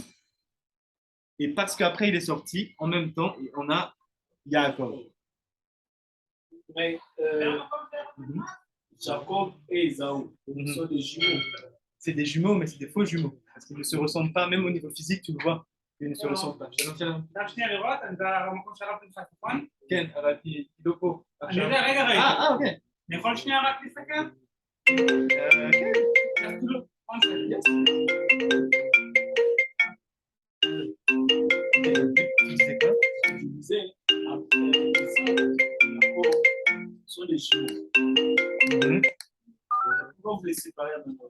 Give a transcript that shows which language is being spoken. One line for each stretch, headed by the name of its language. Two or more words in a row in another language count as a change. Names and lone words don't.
French: Et parce qu'après il est sorti, en même temps, on a Yaakov. Mais Jacob et Esaü sont des jumeaux. C'est des jumeaux, mais c'est des faux jumeaux. Parce qu'ils ne se ressemblent pas, même au niveau physique, tu le vois. Ils ne se ressemblent pas.
Hebrew: כן, אבל היא לא פה. אני יודע, רגע. אוקיי. אני יכול שנייה רק להסתכל? כן.
French: Tu disais quoi? Je disais, Jacob sont des jumeaux. Pourquoi vous les séparez maintenant?